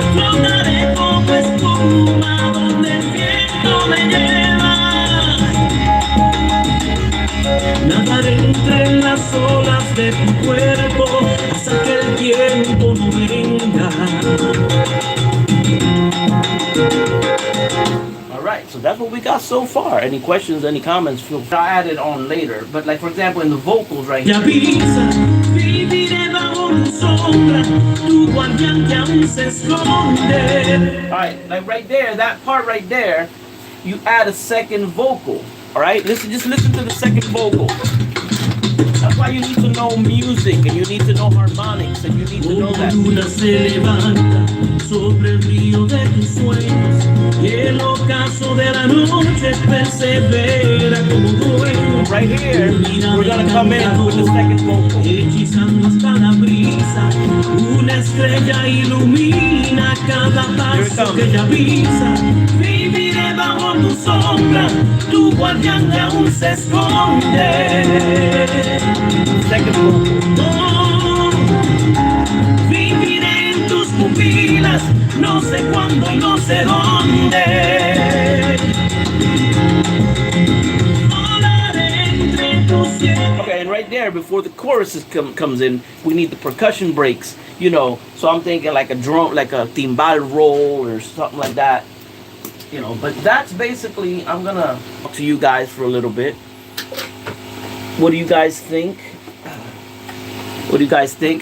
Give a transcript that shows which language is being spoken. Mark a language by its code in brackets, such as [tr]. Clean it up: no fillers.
[es] Flotaré como espuma donde el viento me lleva. Nadaré entre las olas de tu cuerpo hasta que el tiempo no venga. [en] Alright, so that's what we got so far. Any questions, any comments, feel free. I'll add it on later. But like for example in the vocals right [es] Y [en] here. [es] avisa, viviré bajo sombra, tu guardián que aún se esconde. [en] Alright, like right there, that part right there, you add a second vocal. Alright, just listen to the second vocal. That's why you need to know music and you need to know harmonics and you need to know that. [es] Luna se levanta sobre el río de tus sueños y el ocaso de la noche persevera como dueño. [en] Right here, we're gonna come in with the second vocal. [es] Hechizando hasta la brisa, una estrella ilumina cada paso que ella pisa. Viviré bajo tu sombra, tu guardián que aún se esconde. [en] Second vocal. [es] Oh, viviré en tus pupilas, no sé cuándo y no sé dónde. Volaré entre tus cielos. [en] Okay, and right there, before the chorus comes in, we need the percussion breaks, you know. So I'm thinking like a drum, like a timbal roll or something like that, you know. But that's basically, I'm gonna talk to you guys for a little bit. What do you guys think? What do you guys think?